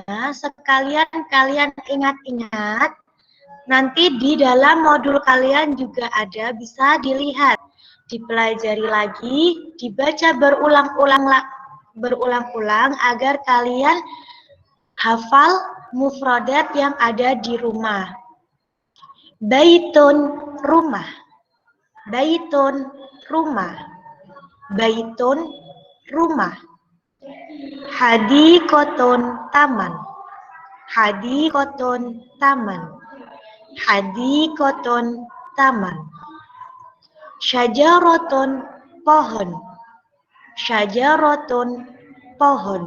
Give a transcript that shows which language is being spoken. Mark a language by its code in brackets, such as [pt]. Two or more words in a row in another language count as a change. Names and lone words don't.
[id] Sekalian kalian ingat-ingat. Nanti di dalam modul kalian juga ada, bisa dilihat, dipelajari lagi, dibaca berulang-ulang agar kalian hafal mufrodat yang ada di rumah. Baitun, rumah. Baitun, rumah. Baitun, rumah. Hadikotun, taman. Hadikotun, taman. Hadikotun, taman. Syajarotun, pohon. Syajarotun, pohon.